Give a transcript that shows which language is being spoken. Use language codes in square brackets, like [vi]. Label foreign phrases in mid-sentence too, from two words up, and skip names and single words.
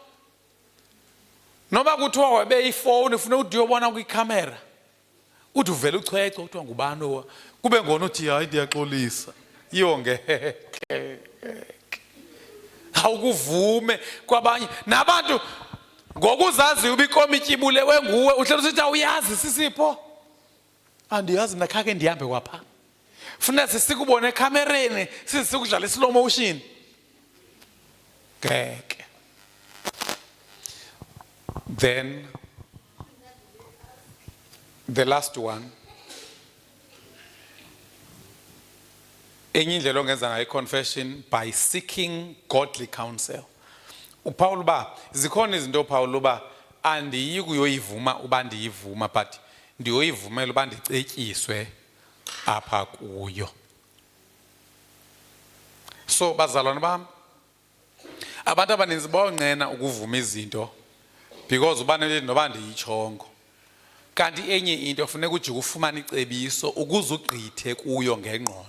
[xh] noba kuthiwa webe ifowuni ufuna uthi uyobona kwikhamera uthi uvele uchwece kuthiwa ngubani kube ngona uthi hayi ndiyaxolisa yongeke awukuvume kwabanye nabantu ngokuzazi ubikomityi bulewe nguwe uhlelo usithi awuyazi sisipho andiyazi mna khake ndihambe kwapha funa sikubone ekhamereni sikudlala slow motion ngeke. [en] Then the last one, [xh] enye indlela ongenza ngayo confession, [en] by seeking godly counsel. [xh] uPaul ba zikhona izinto uPaul ba andiyi kuyoyivuma uba ndiyivuma, but ndiyoyivumela uba ndicetyiswe apha kuyo. So bazalwane bam, abantu abaninzi bayoncena ukuvuma izinto because ubanele noba ndiyitshongo, kanti enye into funeka ujike ufumane icebiso ukuze ugqithe kuyo ngengqondo.